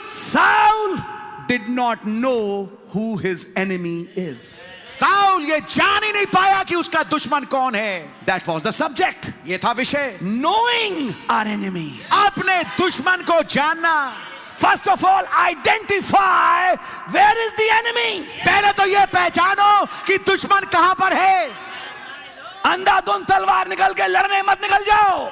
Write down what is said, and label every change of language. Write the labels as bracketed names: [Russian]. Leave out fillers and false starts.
[English] Saul did not know who his enemy is. [Hindi] Saul ये जान ही नहीं पाया कि उसका दुश्मन कौन है. [English] That was the subject. [Hindi] ये था विषय. [English] Knowing our enemy. [Hindi] अपने दुश्मन को जानना. [English] First of all, identify where is the enemy. [Hindi] पहले तो ये पहचानो कि दुश्मन कहां पर है. अंधाधुंध तलवार निकल के लड़ने मत निकल जाओ.